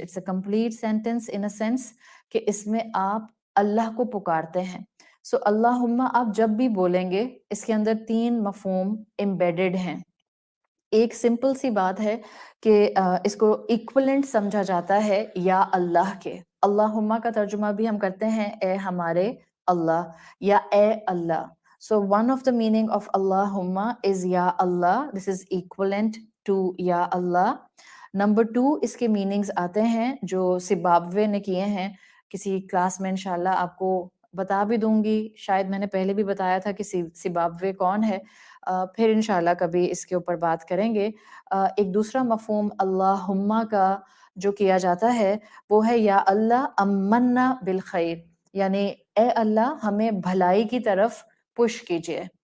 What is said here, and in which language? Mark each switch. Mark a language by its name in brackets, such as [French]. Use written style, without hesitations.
[English] It's a complete sentence in a sense [Urdu] کہ اس میں آپ اللہ کو پکارتے ہیں۔ سو اللہم آپ جب بھی بولیں گے اس کے اندر 3 مفہوم embedded ہیں۔ ایک سمپل سی بات ہے کہ اس کو ایکولنٹ سمجھا جاتا ہے یا اللہ کے۔ اللہم کا ترجمہ بھی ہم کرتے ہیں اے ہمارے اللہ یا اے اللہ۔ [English] So one of the meaning of Allahumma is Ya Allah. This is equivalent to Ya Allah. [Urdu] Number 2 اس کے میننگز آتے ہیں جو سبابوے نے کیے ہیں، کسی کلاس میں انشاءاللہ آپ کو بتا بھی دوں گی، شاید میں نے پہلے بھی بتایا تھا کہ سبابوے کون ہے، پھر انشاءاللہ کبھی اس کے اوپر بات کریں گے۔ ایک دوسرا مفہوم اللہم کا جو کیا جاتا ہے وہ ہے یا اللہ امنا بالخیر، یعنی اے اللہ ہمیں بھلائی کی طرف پش کیجئے۔